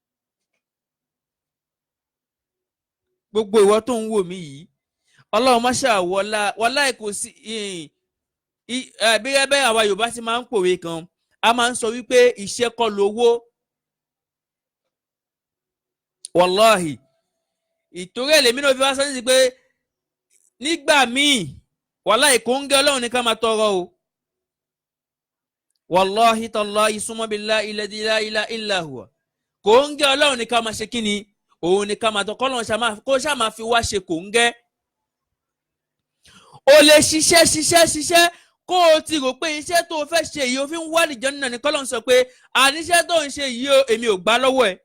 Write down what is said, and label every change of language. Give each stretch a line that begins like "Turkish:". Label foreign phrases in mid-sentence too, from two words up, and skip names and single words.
Yoruba: gbogbo ìwọ tó ń wò mí yìí Ọlọ́run má wọlá kò sí bẹ́ẹ̀ àwa Yorùbá ti máa ń pòwe kan a máa ń sọ wípé iṣẹ́ kọ́ lówó. wàláhì ìtorí èlèmí náà fi wá sọ ní pé nígbà míì wàláhì kò ń gẹ́ Ọlọ́run ní ká máa tọrọ o.
Arabic: والله تالله ثم بالله الذي لا إله إلا هو
Yoruba: kò ń gẹ́ Ọlọ́run ní ká máa ṣe kíni òun ní ká máa tọ́ kọ́lọ́run kó ṣáà máa fi wá ṣe kò ń gẹ́. o lè ṣiṣẹ́ kó o ti rò pé iṣẹ́ tó o fẹ́ ṣe yìí o fi ń wá l'Àlùjánnà ní kọ́lọ́run sọ pé àníṣẹ́ tó ń ṣe yìí o èmi ò gbà lọ́wọ́ ẹ̀.